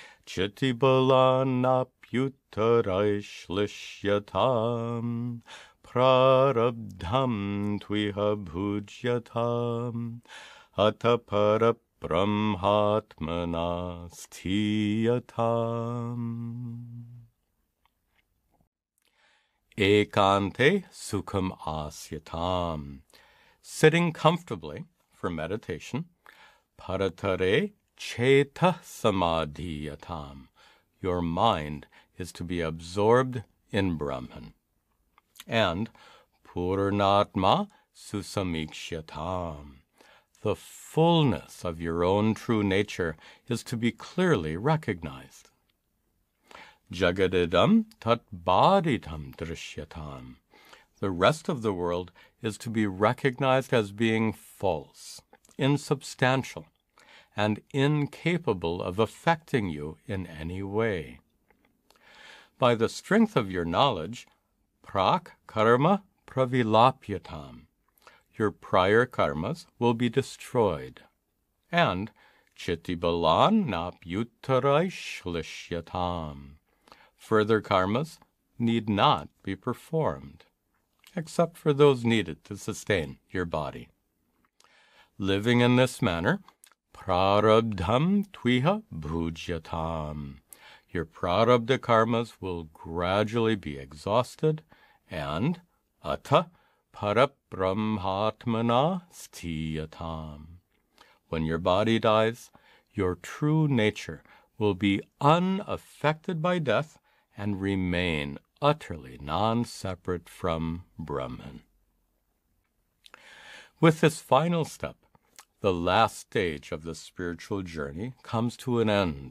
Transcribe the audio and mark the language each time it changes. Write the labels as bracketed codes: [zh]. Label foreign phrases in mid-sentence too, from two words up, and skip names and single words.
[sa] चितिबलान्नप्युत्तरैश्लिष्यताम् प्रारब्धं त्विह भुज्यताम् अतपर ब्रह्मात्मना स्थीयताम्. एकान्ते सुखम् आस्यताम्. [en] Sitting comfortably for meditation. [sa] परतरे चेत समाधीयताम्. [en] Your mind is to be absorbed in Brahman. [sa] And पूर्णात्मा सुसमीक्ष्यताम्. [en] The fullness of your own true nature is to be clearly recognized. [sa] जगदिदम् तद्बाधितम् दृश्यताम्. [en] The rest of the world is to be recognized as being false, insubstantial, and incapable of affecting you in any way. By the strength of your knowledge, [sa] प्राक् कर्म प्रविलाप्यताम्. [en] Your prior karmas will be destroyed, and [sa] चितिबलान् नप्युत्तरैश्लिष्यताम्. [en] Further karmas need not be performed, except for those needed to sustain your body. Living in this manner, [sa] प्रारब्धं त्विह भुज्यताम्. [en] Your prarabdha karmas will gradually be exhausted, and [sa] अथ परब्रह्मात्मना स्थीयताम्. [en] When your body dies, your true nature will be unaffected by death and remain utterly non-separate from Brahman. With this final step, the last stage of the spiritual journey comes to an end.